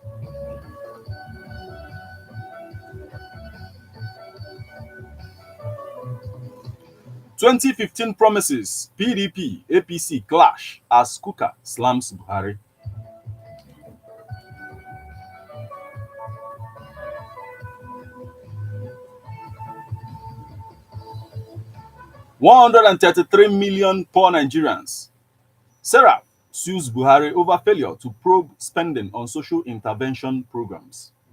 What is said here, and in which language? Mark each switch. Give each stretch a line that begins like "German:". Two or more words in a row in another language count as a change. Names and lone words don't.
English: "2015 promises, PDP, APC clash as Kuka slams Buhari." "133 million poor Nigerians. Sarah sues Buhari over failure to probe spending on social intervention programs."